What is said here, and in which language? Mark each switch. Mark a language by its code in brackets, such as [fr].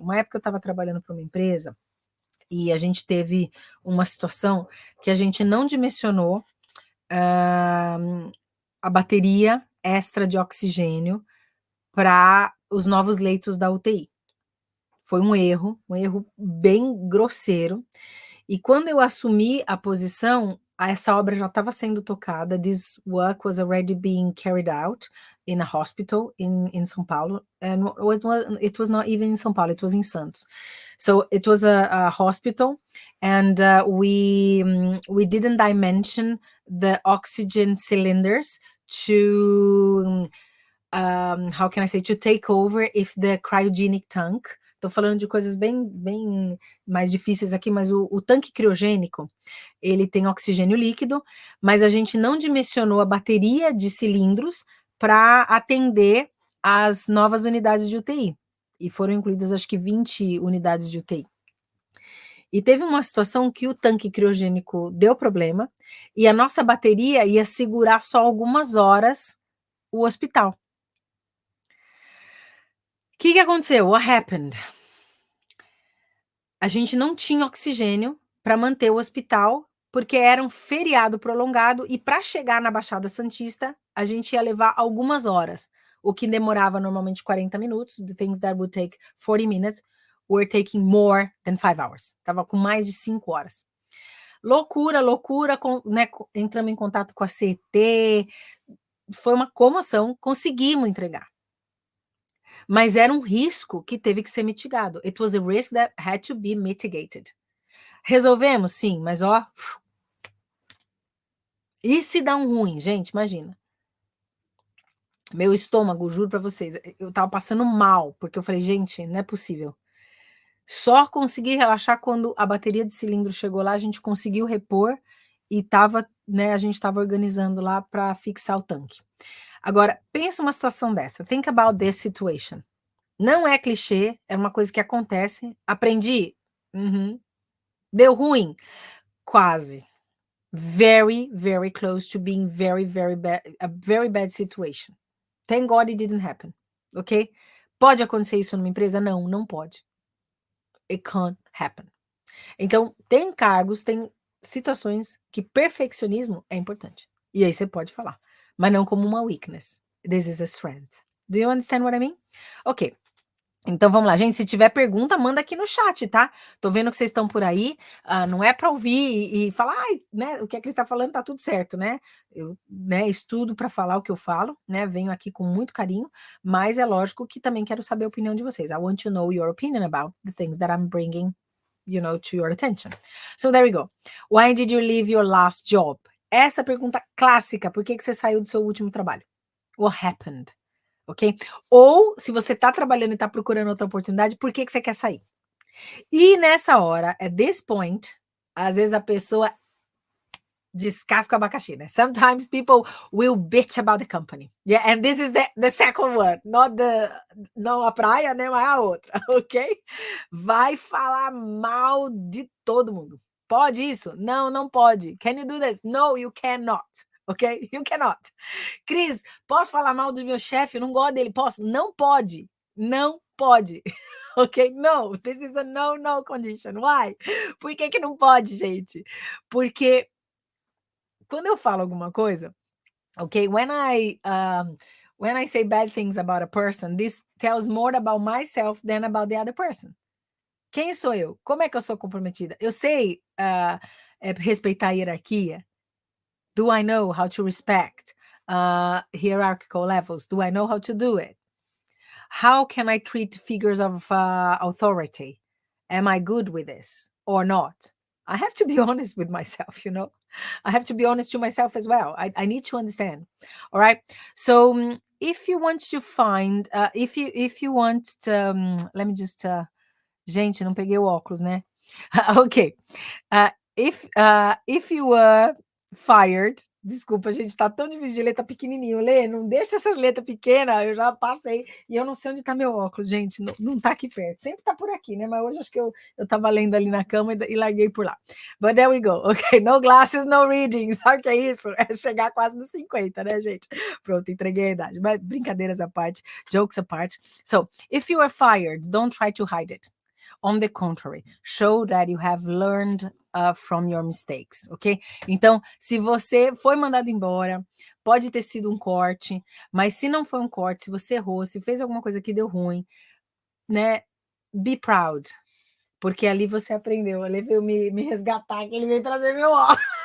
[pt] Uma época eu estava trabalhando para uma empresa e a gente teve uma situação que a gente não dimensionou a bateria extra de oxigênio para os novos leitos da UTI. Foi um erro bem grosseiro. E quando eu assumi a posição, essa obra já estava sendo tocada. [en] This work was already being carried out in a hospital in São Paulo. And it was not even in São Paulo, it was in Santos. So it was a hospital, and we didn't dimension the oxygen cylinders to, how can I say, to take over if the cryogenic tank. [pt] Estou falando de coisas bem mais difíceis aqui, mas o tanque criogênico, ele tem oxigênio líquido, mas a gente não dimensionou a bateria de cilindros para atender as novas unidades de UTI. E foram incluídas, acho que 20 unidades de UTI. E teve uma situação que o tanque criogênico deu problema e a nossa bateria ia segurar só algumas horas o hospital. O que aconteceu? [en] What happened? [pt] A gente não tinha oxigênio para manter o hospital, porque era um feriado prolongado e para chegar na Baixada Santista, a gente ia levar algumas horas, o que demorava normalmente 40 minutos. [en] The things that would take 40 minutes were taking more than 5 hours. [pt] Tava com mais de 5 horas. Loucura, né? Entramos em contato com a CET, foi uma comoção, conseguimos entregar. Mas era um risco que teve que ser mitigado. It was a risk that had to be mitigated. Resolvemos? Sim, mas ó... E se dá um ruim? Gente, imagina. Meu estômago, juro pra vocês, eu tava passando mal, porque eu falei, gente, não é possível. Só consegui relaxar quando a bateria de cilindro chegou lá, a gente conseguiu repor e tava, né, a gente tava organizando lá para fixar o tanque. Agora, pensa uma situação dessa. Think about this situation. Não é clichê, é uma coisa que acontece. Aprendi? Deu ruim? Quase. [en] Very, very close to being very, very bad, a very bad situation. Thank God it didn't happen, ok? [pt] Pode acontecer isso numa empresa? Não, não pode. [en] It can't happen. [pt] Então, tem cargos, tem situações que perfeccionismo é importante. E aí você pode falar, mas não como uma weakness. [en] This is a strength. Do you understand what I mean? [pt] Ok. Então vamos lá, gente. Se tiver pergunta, manda aqui no chat, tá? Tô vendo que vocês estão por aí. Não é para ouvir e falar, né? O que a Cris está falando tá tudo certo, né? Eu, né, estudo para falar o que eu falo, né? Venho aqui com muito carinho, mas é lógico que também quero saber a opinião de vocês. [en] I want to know your opinion about the things that I'm bringing to your attention. So there we go. Why did you leave your last job? [pt] Essa pergunta clássica, por que você saiu do seu último trabalho? [en] What happened? [pt] Ok? Ou, se você está trabalhando e está procurando outra oportunidade, por que você quer sair? E nessa hora, [en] at this point, [pt] às vezes a pessoa descasca o abacaxi, né? [en] Sometimes people will bitch about the company. Yeah, and this is the second one, [pt] não a praia, né? Mas a outra, ok? Vai falar mal de todo mundo. Pode isso? Não, não pode. [en] Can you do this? No, you cannot. Ok? You cannot. [pt] Cris, posso falar mal do meu chefe? Eu não gosto dele. Posso? Não pode. Não pode. Ok? [en] No, this is a no condition. Why? [pt] Por que não pode, gente? Porque quando eu falo alguma coisa, ok? [en] When I say bad things about a person, this tells more about myself than about the other person. [pt] Quem sou eu? Como é que eu sou comprometida? Eu sei respeitar a hierarquia? [en] Do I know how to respect hierarchical levels? Do I know how to do it? How can I treat figures of authority? Am I good with this or not? I have to be honest with myself, I have to be honest to myself as well. I need to understand. All right. So if you want to find, if you want to, let me just, [pt] gente, não peguei o óculos, né? [en] Okay. If you were fired, [pt] desculpa, gente, tá tão difícil de letra pequenininho, Lê, não deixa essas letras pequenas, eu já passei, e eu não sei onde tá meu óculos, gente, não tá aqui perto, sempre tá por aqui, né, mas hoje acho que eu tava lendo ali na cama e larguei por lá, [en] but there we go, ok, no glasses, no reading, [pt] sabe o que é isso? É chegar quase nos 50, né, gente? Pronto, entreguei a idade, mas brincadeiras à parte, [en] jokes apart, so, if you are fired, don't try to hide it. On the contrary, show that you have learned from your mistakes, ok? [pt] Então, se você foi mandado embora, pode ter sido um corte, mas se não foi um corte, se você errou, se fez alguma coisa que deu ruim, né? [en] Be proud, [pt] porque ali você aprendeu. Ele veio me resgatar, que ele veio trazer meu óculos.